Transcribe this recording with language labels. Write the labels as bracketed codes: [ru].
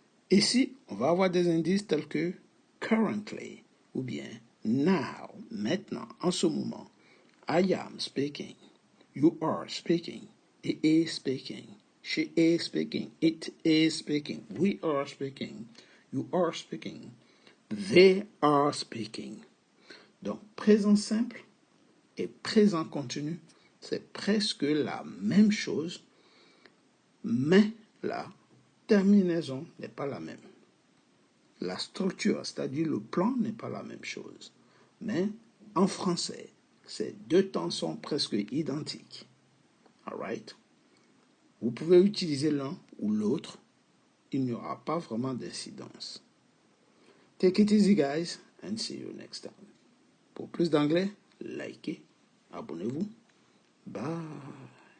[fr] Ici, on va avoir des indices tels que currently ou bien now, maintenant, en ce moment. [en] I am speaking, you are speaking, he is speaking, she is speaking, it is speaking, we are speaking, you are speaking, they are speaking. [fr] Donc, présent simple et présent continu, c'est presque la même chose, mais la terminaison n'est pas la même. La structure, c'est-à-dire le plan, n'est pas la même chose. Mais en français, ces deux temps sont presque identiques. [en] All right? [fr] Vous pouvez utiliser l'un ou l'autre. Il n'y aura pas vraiment d'incidence. [en] Take it easy, guys, and see you next time. [fr] Pour plus d'anglais, likez, abonnez-vous. [en] Bye.